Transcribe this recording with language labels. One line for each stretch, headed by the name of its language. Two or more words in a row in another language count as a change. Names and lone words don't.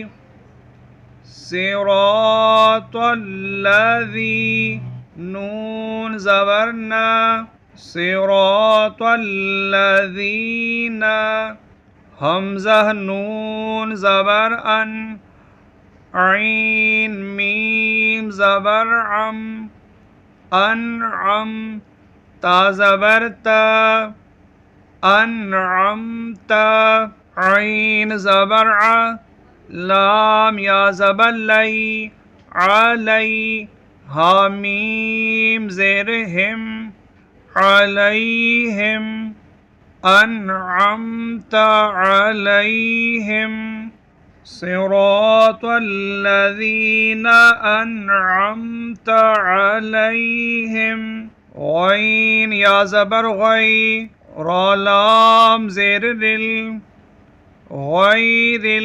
Arabic: صراط الذی نون زبرنا صراط الذین حمزہ نون زبر ان عین میم زبر عم انعم تا زبر تا انعمت عین زبر ع لام یا زبر لی علی حامیم زیر ہم علیہم انعمت علیہم صراط الذین انعمت علیہم غین یا زبر غی را لام زیر دل غیر